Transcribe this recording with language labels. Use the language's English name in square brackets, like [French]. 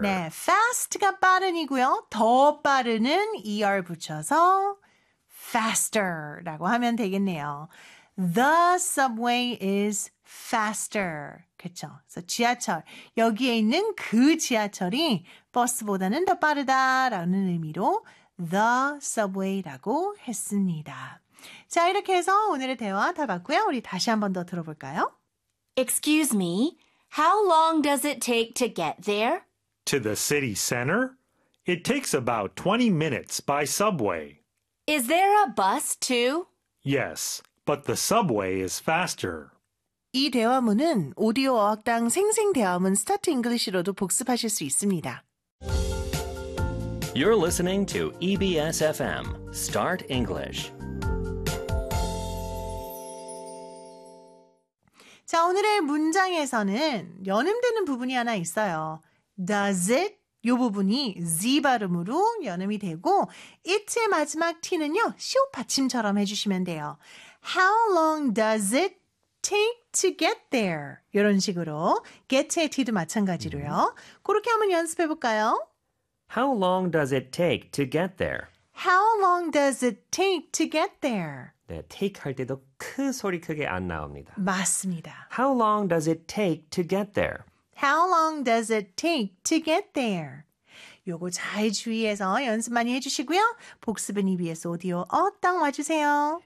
[Korean] 네, fast가 빠른이고요. 더 빠르는 er 붙여서 faster라고 하면 되겠네요. [English] The subway is faster. [Korean] 그렇죠. 그래서 지하철, 여기에 있는 그 지하철이 버스보다는 더 빠르다라는 의미로 the subway라고 했습니다. 자, 이렇게 해서 오늘의 대화 다 봤고요. 우리 다시 한 번 더 들어볼까요? [English] Excuse me, how long does it take to get there? To the city center? It takes about 20 minutes by subway. Is there a bus too? Yes, but the subway is faster. [Korean] 이 대화문은 오디오 어학당 생생 대화문 스타트 잉글리시로도 복습하실 수 있습니다. [English] You're listening to EBS FM, Start English. [Korean] 자, 오늘의 문장에서는 연음되는 부분이 하나 있어요. [English] Does it? [Korean] 요 부분이 Z 발음으로 연음이 되고 It의 마지막 T는요, 시옷 받침처럼 해주시면 돼요. [English] How long does it take to get there? [Korean] 이런 식으로 get의 T도 마찬가지로요. 그렇게 한번 연습해 볼까요? [English] How long does it take to get there? How long does it take to get there? [Korean] 네, take 할 때도 크 소리 크게 안 나옵니다. 맞습니다. [English] How long does it take to get there? How long does it take to get there? [Korean] 요거 잘 주의해서 연습 많이 해주시고요. 복습은 EBS 오디오 어당 와주세요.